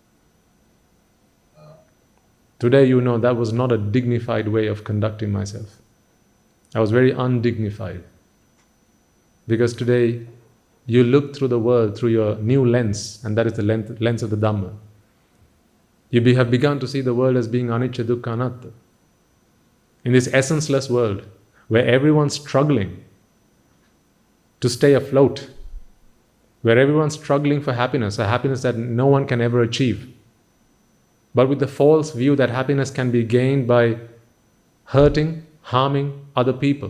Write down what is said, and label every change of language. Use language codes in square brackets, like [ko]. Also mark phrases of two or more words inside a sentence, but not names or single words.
[en] Today you know that was not a dignified way of conducting myself. I was very undignified. Because today you look through the world through your new lens, and that is the lens of the Dhamma. You have begun to see the world as being [pi] anicca, dukkha, anatta. [en] In this essenceless world, where everyone's struggling to stay afloat, where everyone's struggling for happiness, a happiness that no one can ever achieve, but with the false view that happiness can be gained by hurting, harming other people.